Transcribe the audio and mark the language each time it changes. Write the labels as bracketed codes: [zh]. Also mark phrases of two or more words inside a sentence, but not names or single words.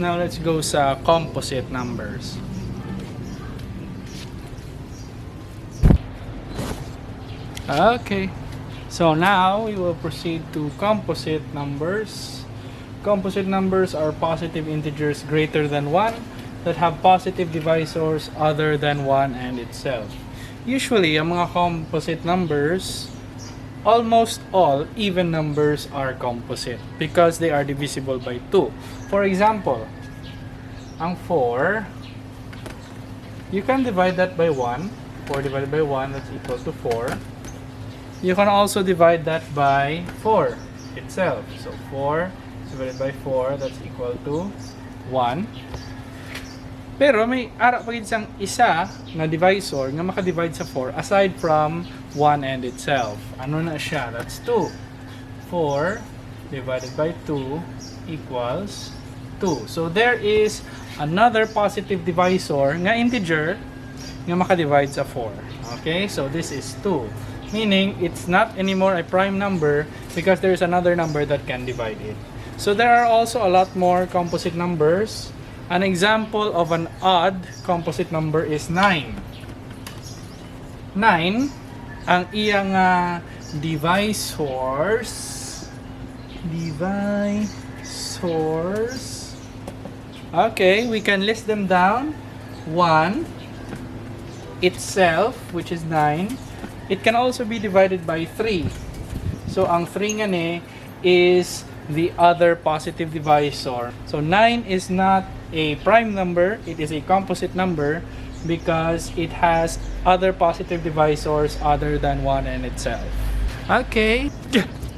[en] Now let's go sa composite numbers. Okay, so now we will proceed to composite numbers. Composite numbers are positive integers greater than 1 that have positive divisors other than 1 and itself. Usually, [hil] ang mga [en] composite numbers, almost all even numbers are composite because they are divisible by 2. For example, ang 4, you can divide that by 1. 4 divided by 1, that's equal to 4. You can also divide that by 4 itself. So 4 divided by 4, that's equal to 1. [hil] Pero may ara pa gid sang isa na divisor nga makadivide sa 4 [en] aside from 1 and itself. [hil] Ano na siya? [en] That's 2. 4 divided by 2 equals 2. So there is another positive divisor [hil] nga integer nga makadivide sa 4. [en] Okay? So this is 2. Meaning, it's not anymore a prime number because there is another number that can divide it. So there are also a lot more composite numbers. An example of an odd composite number is 9. 9, [hil] ang iyang divisors. [en] Okay, we can list them down. 1, itself, which is 9. It can also be divided by 3. So, [hil] ang 3 nga ni [en] is the other positive divisor. So, 9 is not a prime number, it is a composite number because it has other positive divisors other than 1 in itself. Okay.